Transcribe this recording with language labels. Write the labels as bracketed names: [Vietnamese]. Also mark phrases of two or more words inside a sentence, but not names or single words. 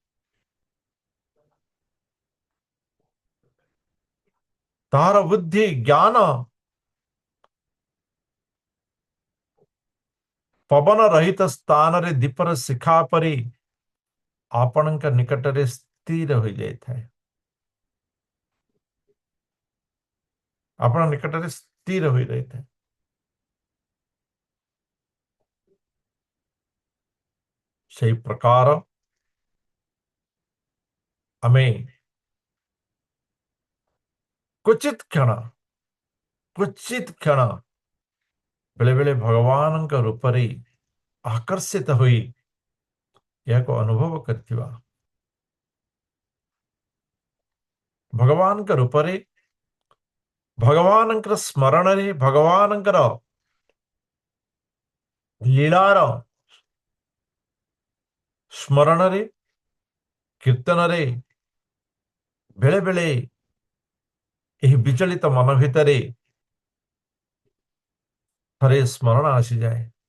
[Odia] ତାହାର ବୁଦ୍ଧି ଜ୍ଞାନ ପବନ ରହିତ ସ୍ଥାନରେ ଦୀପର ଶିଖା ପରି ଆପଣଙ୍କ ନିକଟରେ ସ୍ଥିର ହୋଇଯାଇଥାଏ। ଆପଣ ନିକଟରେ ସ୍ଥିର ହୋଇ ରହିଥାଏ। ସେହି ପ୍ରକାର ଆମେ [Sanskrit] क्वचित क्षण क्वचित क्षण [Odia] ବେଳେ ବେଳେ ଭଗବାନଙ୍କ ରୂପରେ ଆକର୍ଷିତ ହୋଇ ଏହାକୁ ଅନୁଭବ କରିଥିବା ଭଗବାନଙ୍କ ରୂପରେ ଭଗବାନଙ୍କର ସ୍ମରଣରେ ଭଗବାନଙ୍କର ଲୀଳାର ସ୍ମରଣରେ କୀର୍ତ୍ତନରେ ବେଳେ ବେଳେ ଏହି ବିଚଳିତ ମନ ଭିତରେ ଥରେ ସ୍ମରଣ ଆସିଯାଏ।